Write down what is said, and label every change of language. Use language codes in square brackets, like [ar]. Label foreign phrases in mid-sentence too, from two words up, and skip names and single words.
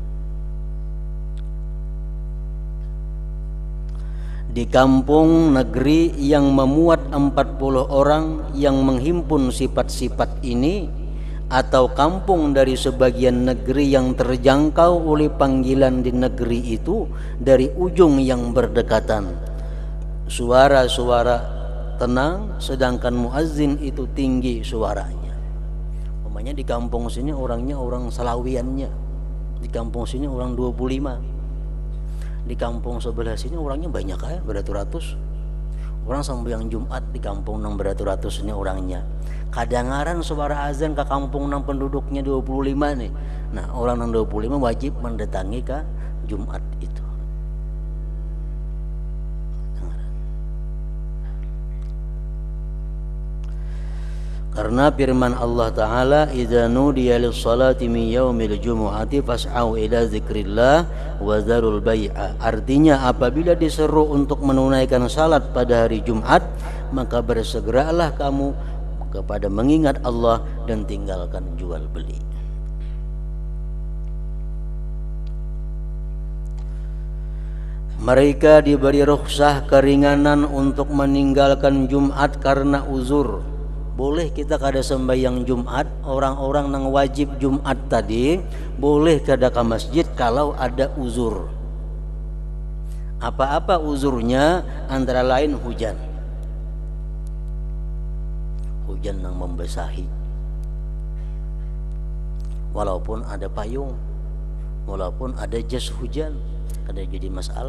[id] Di kampung negeri yang memuat 40 orang yang menghimpun sifat-sifat ini, atau kampung dari sebagian negeri yang terjangkau oleh panggilan di negeri itu dari ujung yang berdekatan, suara-suara tenang sedangkan muazzin itu tinggi suaranya. Umpamanya di kampung sini orangnya orang Salawiannya, di kampung sini orang 25, di kampung sebelah sini orangnya banyak ya, beratus-ratus orang. [bjn] Sembahyang Jumat di kampung nang beratus-ratus ini orangnya, kadangaran suara azan ke kampung nang penduduknya 25 nih. Nah, orang nang 25 wajib mendatangi ke Jumat itu. [id] Karena firman Allah Ta'ala, [ar] إذا نودي للصلاة من يوم الجمعة فاسعوا إلى ذكر الله وذروا البيع. [id] Artinya apabila diseru untuk menunaikan salat pada hari Jumat, maka bersegeralah kamu kepada mengingat Allah dan tinggalkan jual beli. Mereka diberi rukhsah keringanan untuk meninggalkan Jumat karena uzur. [bjn] Boleh kita kada sembahyang Jumat, orang-orang nang wajib Jumat tadi boleh kada ke masjid kalau ada uzur. [id] Apa-apa uzurnya? [bjn] Antara lain hujan, hujan nang membasahi, walaupun ada payung, walaupun ada jas hujan, kada jadi masalah.